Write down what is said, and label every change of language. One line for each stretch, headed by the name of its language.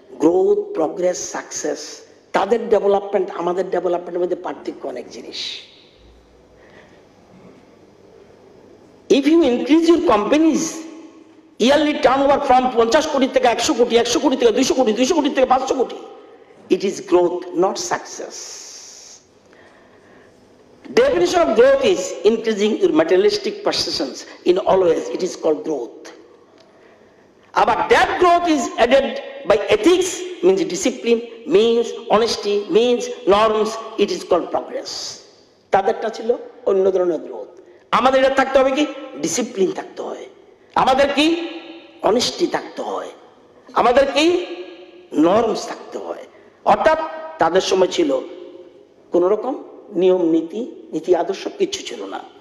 Bangla: Growth, progress, success, তাদের development আমাদের ডেভেলপমেন্টের মধ্যে পার্থক্য অনেক জিনিস।
English: If you increase your company's yearly turnover from 50 crore থেকে 100 কোটি, 100 কোটি থেকে 200 কোটি, 200 কোটি থেকে 500 crore, it is growth, not success. Definition of growth is increasing your materialistic possessions in all ways. It is called growth. But that growth is added by ethics, means discipline, means honesty, means norms. It is called progress.
Bangla: তাদেরটা ছিল অন্য ধরনের growth. আমাদের এটা থাকতে হবে কি discipline থাকতে হয়, আমাদের কি অনেস্টি থাকতে হয়, আমাদের কি নর্মস থাকতে হয়। অর্থাৎ তাদের সময় ছিল কোন রকম নিয়ম নীতি নীতি আদর্শ কিছু ছিল না।